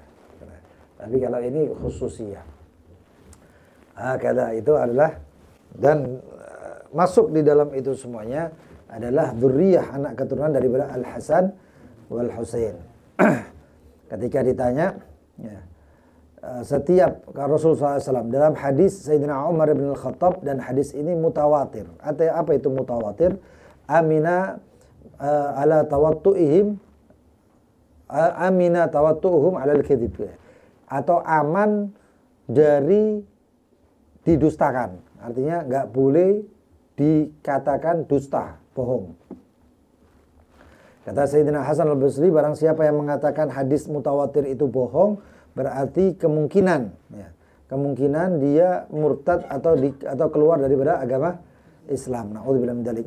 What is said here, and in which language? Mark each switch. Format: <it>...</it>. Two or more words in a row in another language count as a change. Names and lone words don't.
<id>Tapi kalau ini khususiyah. Kata itu adalah, dan masuk di dalam itu semuanya adalah dzurriyyah, anak keturunan daripada Al Hasan wal Husain. Ketika ditanya, ya, setiap Rasulullah SAW dalam hadis Sayyidina Umar bin Al-Khattab, dan hadis ini mutawatir. Apa itu mutawatir?</id> <ar>أمن على تواطئهم، أمن تواطؤهم على الكذب,</ar> <id>atau aman dari didustakan. Artinya nggak boleh dikatakan dusta, bohong. Kata Sayyidina Hasan al-Basri, barang siapa yang mengatakan hadis mutawatir itu bohong, berarti kemungkinan dia murtad atau keluar daripada agama Islam.</id> <ar>نعوذ بالله من ذلك.</ar>